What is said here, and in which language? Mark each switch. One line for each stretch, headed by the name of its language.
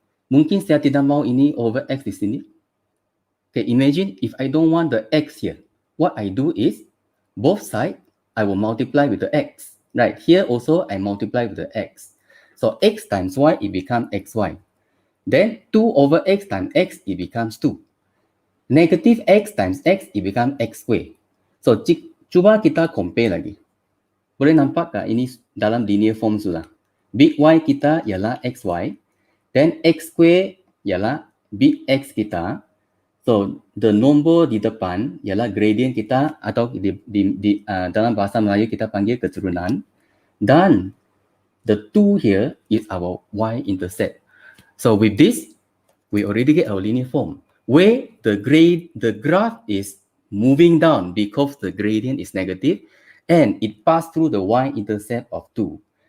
Malay: Mungkin saya tidak mau ini over X di sini.
English: Okay, imagine if I don't want the X here. What I do is, both sides, I will multiply with the x. Right, here also I multiply with the x. So x times y, it becomes xy. Then 2 over x times x, it becomes 2. Negative x times x, it becomes x square.
Malay: So, cuba kita compare lagi. Boleh nampak tak ini dalam linear form sudah. Big Y kita ialah xy. Then x square ialah big X kita. So, the nombor di depan ialah gradient kita atau dalam bahasa Melayu kita panggil keturunan.
English: Dan the 2 here is our y-intercept. So, with this, we already get our linear form where the graph is moving down because the gradient is negative and it passed through the y-intercept of 2.